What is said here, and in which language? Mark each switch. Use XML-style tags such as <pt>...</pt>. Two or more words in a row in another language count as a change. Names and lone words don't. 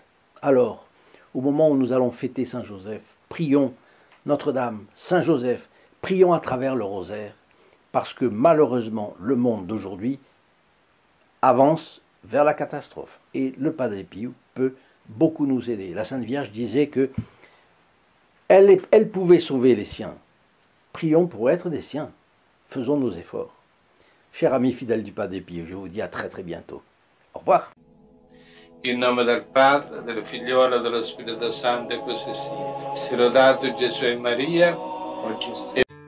<fr>Alors, au moment où nous allons fêter Saint Joseph, prions Notre-Dame, Saint Joseph, prions à travers le rosaire, parce que malheureusement, le monde d'aujourd'hui avance vers la catastrophe. Et le Padre Pio peut beaucoup nous aider. La Sainte Vierge disait que elle pouvait sauver les siens. Prions pour être des siens. Faisons nos efforts. Chers amis fidèles du Padre Pio, je vous dis à très bientôt. Au revoir.</fr> <it>In nome del Padre, del Figliolo e dello Spirito Santo, e così sia. Sia lodato Gesù e Maria,</it>